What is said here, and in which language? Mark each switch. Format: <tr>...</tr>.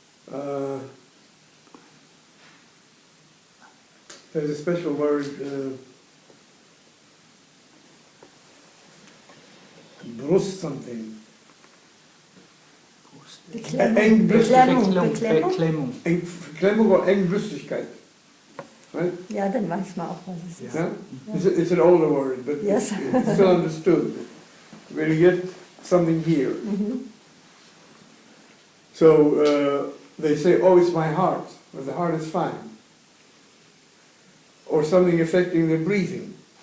<en>There's a special word, Brust something.</en> <de>Beklemmung. Beklemmung. Verklemmung or Engbrüstigkeit.</de> <en>Right?</en> <de>Ja, dann weiß man auch, was es ist.</de> <en>Yeah? It's an older word, but Yes. it's still understood. When you get something here. So they say, "Oh, it's my heart," or "the heart is fine." Or something affecting their breathing.</en>